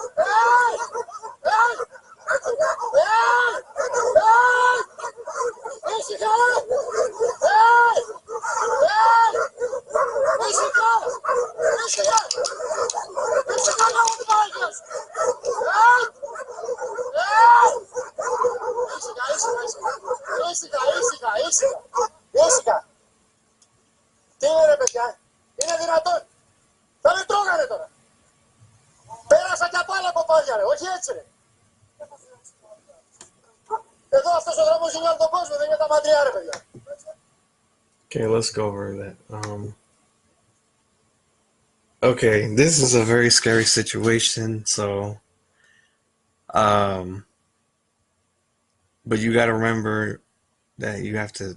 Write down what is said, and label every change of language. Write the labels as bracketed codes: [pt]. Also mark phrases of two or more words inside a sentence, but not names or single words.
[pt] esse cara, esse cara, esse cara, esse cara não vai mais. Esse cara. [el] Τι ρε παιδιά, είναι δυνατόν. Θα με τρώγανε τώρα. Πέρασα κι απ' άλλα κοπάδια ρε, όχι έτσι ρε. Εδώ αυτός ο δρόμος είναι όλο τον κόσμο, δεν είναι τα μαντριά ρε παιδιά. [en] Okay, let's go over that. Okay, this is a very scary situation. So, um, but you got to remember that you have to.